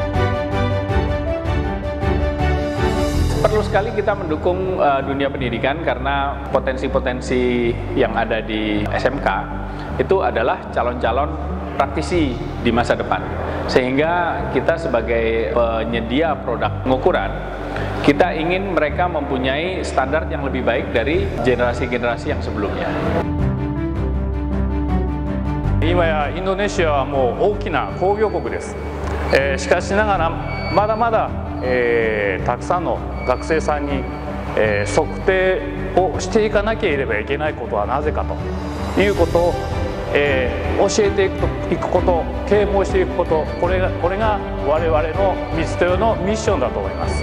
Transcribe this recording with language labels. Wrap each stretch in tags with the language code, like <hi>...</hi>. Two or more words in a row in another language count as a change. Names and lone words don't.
<id>Perlu sekali kita mendukung dunia pendidikan karena potensi-potensi yang ada di SMK itu adalah calon-calon praktisi di masa depan. Sehingga kita sebagai penyedia produk pengukuran, kita ingin mereka mempunyai standar yang lebih baik dari generasi-generasi yang sebelumnya.</id> <ja>今やインドネシアはもう大きな工業国です。しかしながらまだまだたくさんの学生さんに測定をしていかなければいけないことはなぜかということを教えていくこと、啓蒙していくこと、これが我々のミツトヨのミッションだと思います。</ja>